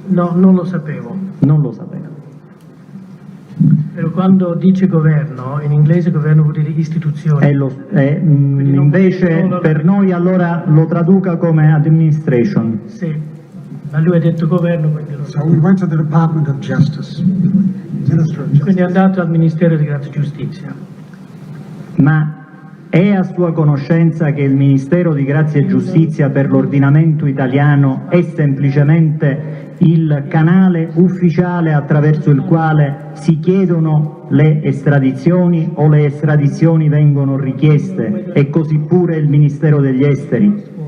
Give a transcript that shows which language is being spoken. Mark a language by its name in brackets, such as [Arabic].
[Italian] No, non lo sapevo. Non lo sapevo. Però quando dice governo, in inglese governo vuol dire istituzione. Invece per noi allora lo traduca come administration. Sì, ma lui ha detto governo, quindi lo so. [English] So we went to the Department of Justice, Minister of Justice. [Italian] Quindi è andato al Ministero di Grazia e Giustizia. Ma è a sua conoscenza che il Ministero di Grazia e Giustizia per l'ordinamento italiano è semplicemente il canale ufficiale attraverso il quale si chiedono le estradizioni o le estradizioni vengono richieste, e così pure il Ministero degli Esteri?